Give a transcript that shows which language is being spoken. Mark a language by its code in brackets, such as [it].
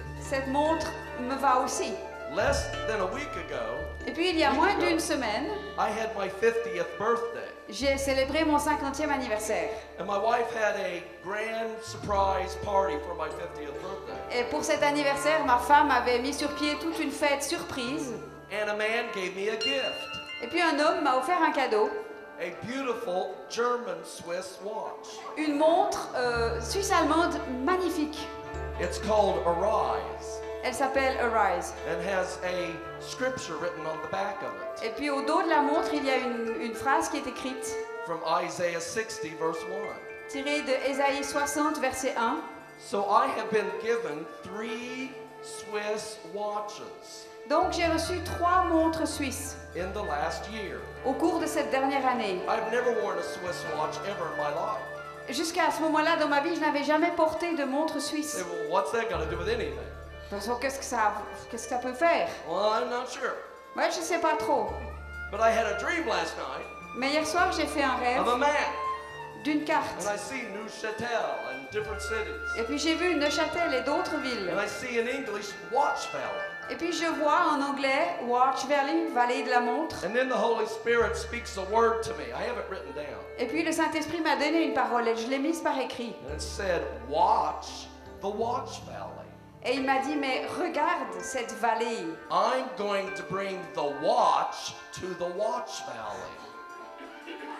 [fr] cette montre me va aussi. [en] Less than a week ago, [fr] Et puis, il y a moins d'une semaine, [en] I had my 50th birthday. [fr] j'ai célébré mon 50e anniversaire. [en] And my wife had a grand surprise party for my 50th birthday. [fr] Et pour cet anniversaire, ma femme avait mis sur pied toute une fête surprise. [en] And a man gave me a gift, [fr] Et puis un homme m'a offert un cadeau, [en] a beautiful German-Swiss watch. [fr] une montre suisse-allemande magnifique. [en] It's called Arise [fr] Elle s'appelle Arise. [en] and has a scripture written on the back of it [fr] Et puis au dos de la montre, il y a une phrase qui est écrite, [en] from Isaiah 60, verse 1. [fr] tirée de Ésaïe 60, verset 1. [en] So I have been given 3 Swiss watches [fr] Donc j'ai reçu 3 montres suisses [en] in the last year. [fr] au cours de cette dernière année. [en] I've never worn a Swiss watch ever in my life. [fr] Jusqu'à ce moment-là, dans ma vie, je n'avais jamais porté de montre suisse. [en] Say, well, what's that got to do with anything? [fr] De toute façon, qu'est-ce que ça peut faire? [en] Well, I'm not sure. [fr] Ouais, je sais pas trop. [en] But I had a dream last night [fr] Mais hier soir, j'ai fait un rêve [en] of a map. [fr] d'une [en] And [fr] carte. [en] I see Neuchâtel and different cities. [fr] Et puis j'ai vu Neuchâtel et d'autres villes. [en] And I see in English Watch Valley. [fr] Et puis je vois en anglais Watch Valley, vallée de la montre. [en] And then the Holy Spirit speaks a word to me. I have it written down. [fr] Et puis le Saint-Esprit m'a donné une parole et je l'ai mise par écrit. [en] And it said, watch the Watch Valley. [fr] Et il m'a dit, mais regarde cette vallée. [en] I'm going to bring the watch to the Watch Valley.